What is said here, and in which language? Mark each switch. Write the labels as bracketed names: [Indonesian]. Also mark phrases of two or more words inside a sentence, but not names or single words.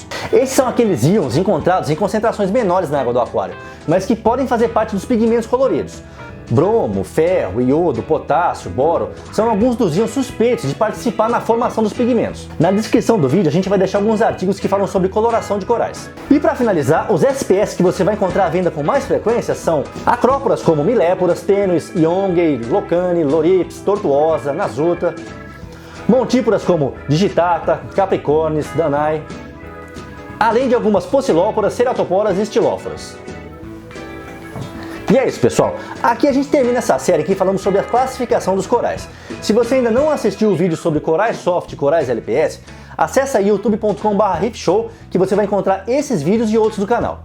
[Portuguese] Esses são aqueles íons encontrados em concentrações menores na água do aquário, mas que podem fazer parte dos pigmentos coloridos. Bromo, ferro, iodo, potássio, boro são alguns dos íons suspeitos de participar na formação dos pigmentos. Na descrição do vídeo a gente vai deixar alguns artigos que falam sobre coloração de corais. E para finalizar, os SPS que você vai encontrar à venda com mais frequência são acróporas como miléporas, tênues, iongei, locane, lorips, tortuosa, nasuta, montíporas como digitata, capricornis, danae, além de algumas pocilóporas, ceratoporas e estilóforas. E é isso, pessoal. Aqui a gente termina essa série aqui falando sobre a classificação dos corais. Se você ainda não assistiu o vídeo sobre corais soft e corais LPS, acessa aí youtube.com/riffshow que você vai encontrar esses vídeos e outros do canal.